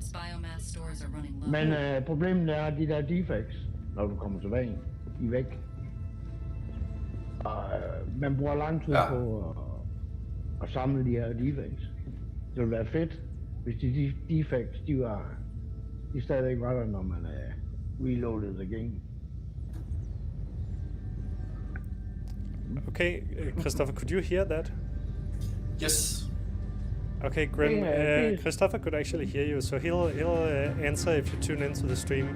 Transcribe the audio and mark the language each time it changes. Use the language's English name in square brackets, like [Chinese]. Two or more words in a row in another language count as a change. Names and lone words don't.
[Danish] Men problemet er, de der defects, når du kommer tilbage, de er væk. Og man bruger lang tid på at samle de her defects. Det ville være fedt, hvis de defects, de stadigvæk var der, når man [English] reloaded the game. Okay, Christopher, could you hear that? Yes. Okay, Grim. please. Christopher could actually hear you, so he'll answer if you tune into the stream.